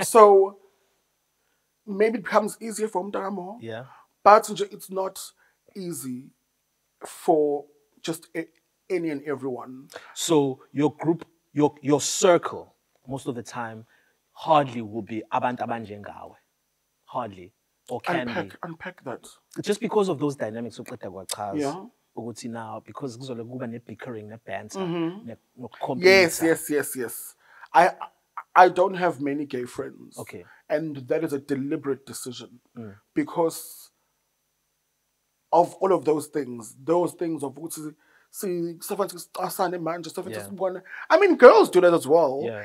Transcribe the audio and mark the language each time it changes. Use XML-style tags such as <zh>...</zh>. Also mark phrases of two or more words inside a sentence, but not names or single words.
<en>So, maybe it becomes easier for Mtaka Moh. But it's not easy for just any and everyone. So, your group, your circle, most of the time, hardly will be</en> <zu>abantu abanje ngawe.</zu> <en>Hardly. Or can unpack that. Just because of those dynamics, now, because kuzobe bickering, banter, yes. I don't have many gay friends. Okay. And that is a deliberate decision. Because of all of those things of I mean, girls do that as well.</en>